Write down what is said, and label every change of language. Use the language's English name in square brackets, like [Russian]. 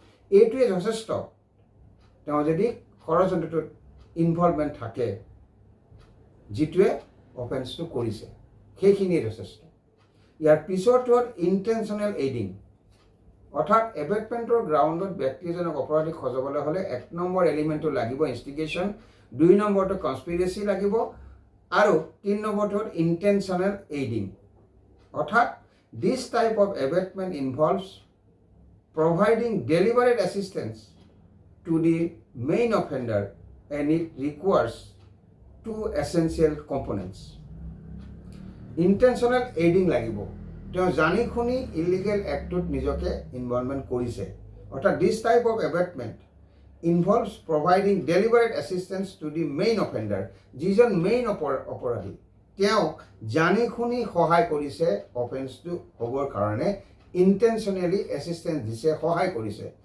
[Assamese] এইটোৱে যথেষ্ট, তেওঁ যদি ষড়যন্ত্ৰটোত ইনভলভমেণ্ট থাকে, যিটোৱে অফেন্সটো কৰিছে, সেইখিনিয়ে যথেষ্ট। ইয়াৰ পিছৰটো হ'ল ইণ্টেনশ্যনেল এইডিং। অৰ্থাৎ এবেটমেণ্টৰ গ্ৰাউণ্ডত ব্যক্তি এজনক অপৰাধী সজাবলৈ হ'লে 1 নম্বৰ এলিমেণ্টটো লাগিব ইনষ্টিগেশ্যন, 2 নম্বৰটো কনস্পিৰেচি লাগিব, আৰু 3 নম্বৰটো হ'ল ইণ্টেনশ্যনেল এইডিং। [English] অৰ্থাৎ this type of abetment involves providing deliberate assistance to the main offender and it requires 2 essential components. Intentional aiding [Assamese] লাগিব, তেওঁ জানি শুনি ইলিগেল এক্টত নিজকে ইনভলভমেণ্ট কৰিছে। অৰ্থাৎ [English] this type of abetment involves providing deliberate assistance to the main offender, [Assamese] যিজন মেইন অপৰাধী তেওঁক জানি শুনি সহায় কৰিছে অফেন্সটো হ'বৰ কাৰণে, ইণ্টেনশ্যনেলি এছিষ্টেঞ্চ দিছে, সহায় কৰিছে।